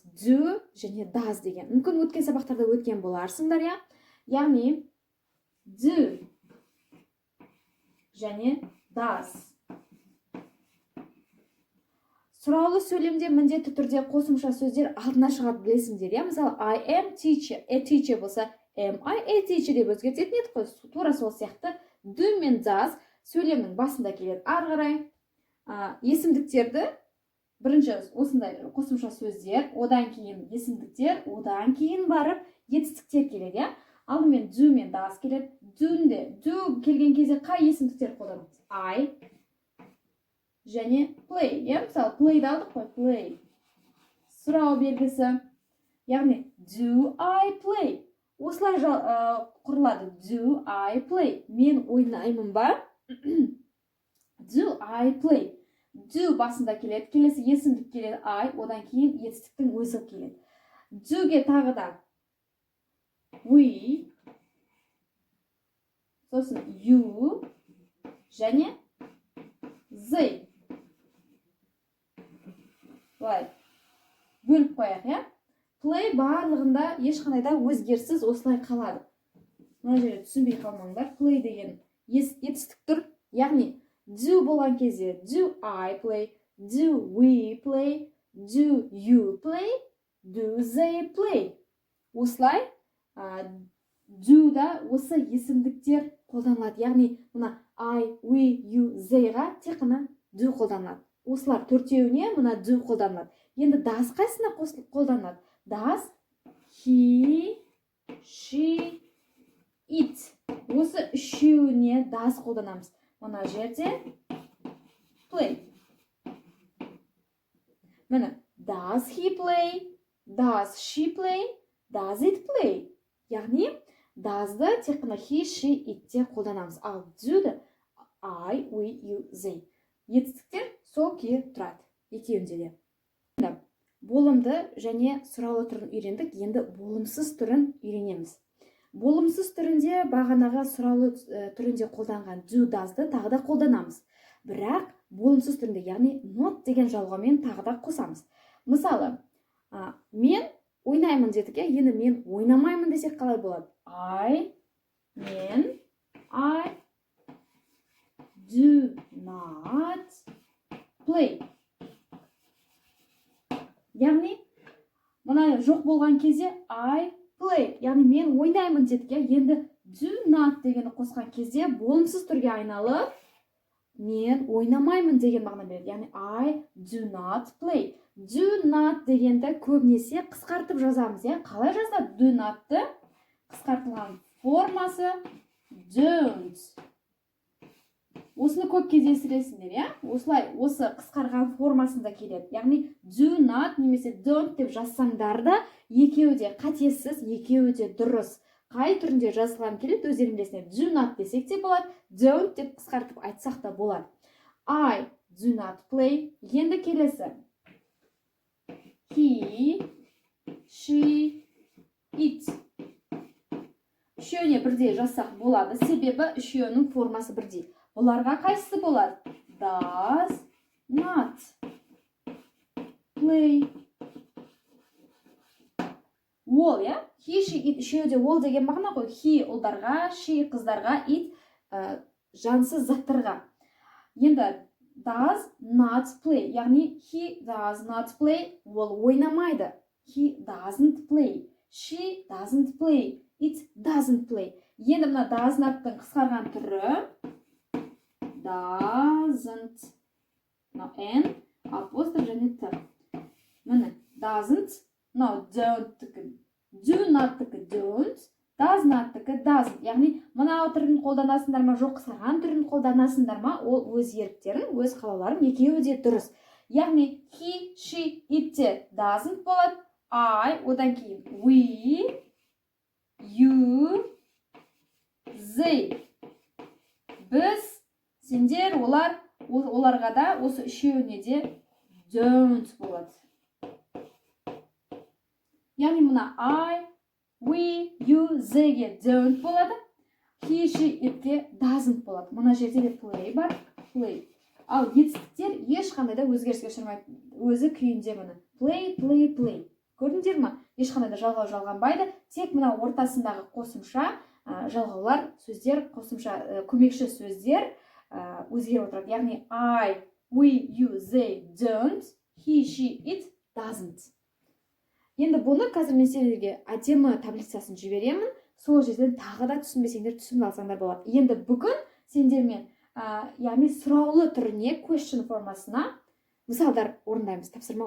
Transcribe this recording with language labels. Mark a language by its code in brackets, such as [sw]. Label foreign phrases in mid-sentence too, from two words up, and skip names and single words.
[kk] Do және does деген. Мүмкін өткен сабақтарда өткен боларсыңдар, яғни do және does. Сұраулы сөйлемде міндетті түрде қосымша сөздер алдына шығады, білесіңдер. Мысалы, [en] I am teacher, a teacher болса, am I a teacher [kk] деп өзгертетін едік қой. Тура сол сияқты do мен does сөйлемнің басында келеді. Ары қарай есімдіктерді бірінші осындай қосымша сөздер, одан кейін есімдіктер, одан кейін барып етістіктер келеді. Алдымен do мен does келеді. Do келген кезде қай есімдіктер қолданамыз? I және play. Мысалы, play алдық қой, play. Сұрау белгісі. Яғни, [en] do I play? [kk] Осылай құрылады. [en] Do I play? [kk] Мен ойнаймын ба? [en] Do I play? [kk] Do басында келеді. Келесі есімдік келеді I, одан кейін етістіктің өзі келеді. Do-ге тағы да we, сосын you және they. Былай бөліп қояқ, Play барлығында ешқандай да өзгеріссіз осылай қалады. Мына жерде түсінбей қалмаңдар. [en] Play [kk] деген етістік тұр. Яғни [en] do [kk] болған кезде [en] do I play, do we play, do you play, do they play. [kk] Осылай do-да осы есімдіктер қолданылады. Яғни мына [en] I, we, you, [kk] they-ға тек қана do қолданылады. Осылар төртеуіне мына do қолданылады. Енді does қайсына қолданылады? [en] Does, he, she, it. [kk] Осы үшеуіне does қолданамыз. Мына жерде play. Міне, [en] does he play, does she play, does it play. [kk] Яғни does-ды тек қана [en] he, she, it [kk] те қолданамыз. [en] Ал do-ды I, we, you, they. [kk] етістіктер сол күйі тұрады екеуінде де. Болымды және сұраулы түрін үйрендік, енді болымсыз түрін үйренеміз. Болымсыз түрінде бағанағы сұраулы түрінде қолданған do, does'ды тағы да қолданамыз. Бірақ болымсыз түрінде, яғни not деген жалғаумен тағы да қосамыз. Мысалы, мен ойнаймын дедік, енді мен ойнамаймын десек қалай болады? [en] I do not play. [kk] Яғни, мұна жоқ болған кезде [en] I play, [kk] яғни мен ойнаймын дедік, енді [en] do not [kk] дегені қосқан кезде болымсыз түрге айналып, мен ойнамаймын деген мағына береді. [en] Яғни I do not play. Do not [kk] дегенді көбінесе қысқартып жазамыз. Қалай жазады [en] do not- [kk] ты? Қысқартылған формасы don't. Осыны көп кездестіресіңдер, осылай, осы қысқарған формасында келеді. Яғни [en] do not [kk] немесе don't деп жазсаңдар да, екеуі де қатесіз, екеуі де дұрыс. Қай түрінде жазылған келеді, өздерің білесіңдер. [en] Do not [kk] десек те болады, don't деп қысқартып айтсақ та болады. [en] I do not play. [kk] Енді келесі. [en] He, she, it. [kk] Үшеуіне бірдей жазсақ болады, себебі үшеуінің формасы бірдей. Оларға қайсысы болады? [en] Does not play. [kk] Ол, [en] he, she, it [kk] үшеуде ол деген мағына ғой. He ұлдарға, she қыздарға, it жансыз заттарға. [en] Енді does not play, яғни he does not play, [kk] ол ойнамайды. [en] He doesn't play. She doesn't play. It doesn't play. [kk] Енді мына [en] does not- [kk] тың қысқарған түрі doesn't. N, апостроф және Т. Міне, [en] doesn't, don't-тікі, do not-тікі don't, does not-тікі doesn't. [kk] Яғни, мына түрін қолданасыңдар ма, жоқ қысқарған түрін қолданасыңдар ма, ол өз еріктерін, өз қалауларын екеуі де дұрыс. Яғни, [en] he, she, it-те doesn't болады, I, [kk] одан кейін [en] we, you, they. [kk] Біз, сендер, оларға да осы үшеуіне де don't болады. Яғни мұна [en] I, we, you, they-ге don't болады. He, she, [kk] it-ке doesn't болады. Мұна жерде де play бар, play. Ал етістіктер ешқандай да өзгеріске ұшырмайды. Өзі күйінде мұны. [en] Play, play, play. [kk] Көрдіңдер ме? Ешқандай да жалғау жалғанбайды. Тек мына ортасындағы қосымша жалғаулар, сөздер, қосымша көмекші сөздер өзгеріп отырады. [en] Яғни I, we, you, they don't, he, she, it doesn't. [kk] Енді бұны қазір мен сендерге әдемі таблицасын жіберемін. Сол жерден тағы да түсінбесеңдер түсініп алсаңдар болады. Енді бүгін сендермен яғни сұраулы түріне question формасына мысалдар орындаймыз. Тапсырма